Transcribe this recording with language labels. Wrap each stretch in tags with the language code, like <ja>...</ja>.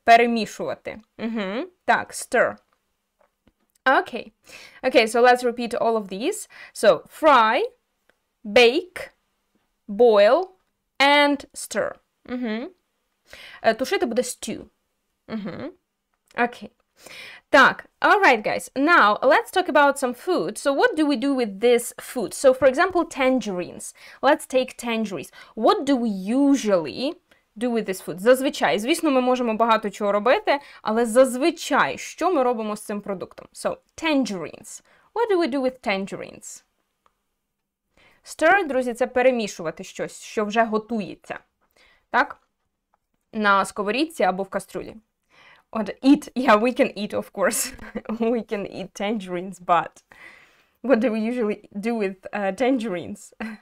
<uk>Перемішувати. Так, stir. Okay.</uk> <en>Okay, so let's repeat all of these. So, fry, bake, boil, and stir.</en> <uk>Тушити буде stew.</uk> <en>Okay. Так, alright guys, now let's talk about some food. So what do we do with this food? So for example, tangerines. Let's take tangerines. What do we usually do with this food?</en> <uk>Зазвичай, звісно, ми можемо багато чого робити, але зазвичай, що ми робимо з цим продуктом?</uk> <en>So, tangerines. What do we do with tangerines?</en> <uk>Stir, друзі, це перемішувати щось, що вже готується. Так? На сковорідці або в каструлі.</uk> <en>Eat, yeah, we can eat, of course. We can eat tangerines, but what do we usually do with tangerines?</en>